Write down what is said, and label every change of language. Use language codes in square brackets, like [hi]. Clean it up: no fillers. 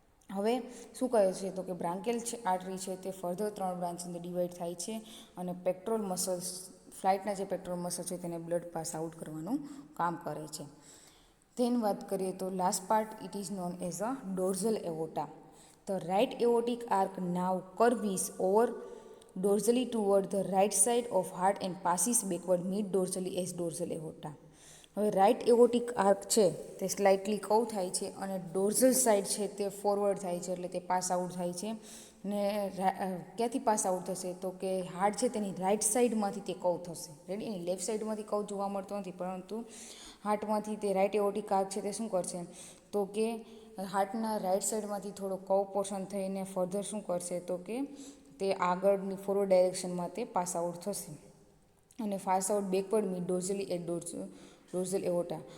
[gu] હવે શું કહે છે તો કે બ્રાન્કેલ આર્ટરી છે તે ફર્ધર 3 બ્રાન્ચ અંદર ડિવાઈડ થાય છે અને પેક્ટોરલ મસલ્સ ફ્લાઇટના જે પેક્ટોરલ મસલ છે તેને બ્લડ પાસ આઉટ કરવાનું કામ કરે છે. ધેન વાત કરીએ તો last part [en] It is known as a dorsal aorta. The right aortic arc now curves over dorsally toward the right side of heart and passes backward mid-dorsally as dorsal aorta. [gu] હવે right એવોટિક arc છે તે slightly કવ થાય છે અને ડોર્ઝલ side છે તે forward થાય છે, એટલે તે પાસ આઉટ થાય છે. ને ક્યાંથી પાસ આઉટ થશે તો કે હાર્ટ છે તેની રાઇટ સાઈડમાંથી તે કવ થશે. રેડી. એની લેફ્ટ સાઈડમાંથી કવ જોવા મળતો નથી, પરંતુ હાર્ટમાંથી તે રાઇટ એવોટિક આર્ક છે તે શું કરશે તો કે હાર્ટના રાઇટ સાઈડમાંથી થોડો કવ પોર્શન થઈને ફર્ધર શું કરશે તો કે તે આગળની ફોરવર્ડ ડાયરેક્શનમાં તે પાસ આઉટ થશે અને pass out backward mid ડોર્ઝલી at ડોર્ઝલ એવોટા.